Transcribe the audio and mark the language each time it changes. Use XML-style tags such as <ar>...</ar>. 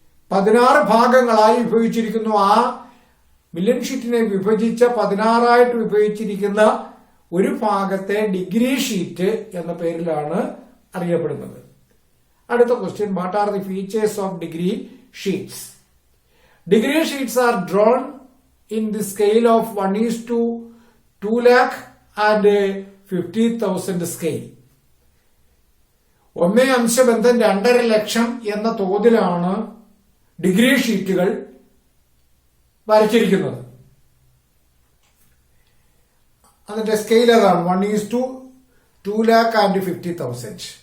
<ml>16 ഭാഗങ്ങളായി വിഭജിച്ചിരിക്കുന്നു. ആ മില്യൺ ഷീറ്റിനെ വിഭജിച്ച 16ആയിട്ട് വിഭജിച്ചിരിക്കുന്ന ഒരു ഭാഗത്തെ ഡിഗ്രി ഷീറ്റ് എന്ന പേരിലാണ് അറിയപ്പെടുന്നത്.</ml> <en>അടുത്ത question, what are the features of degree sheets? Degree sheets are drawn in the scale of 1:2 lakh and 50,000 scale.</en> <ml>1:2 ലക്ഷം എന്ന തോതിലാണ് ഡിഗ്രി ഷീറ്റുകൾ വരച്ചിരിക്കുന്നത്. അതിന്റെ സ്കെയിൽ അതാണ് 1:2,50,000.</ml>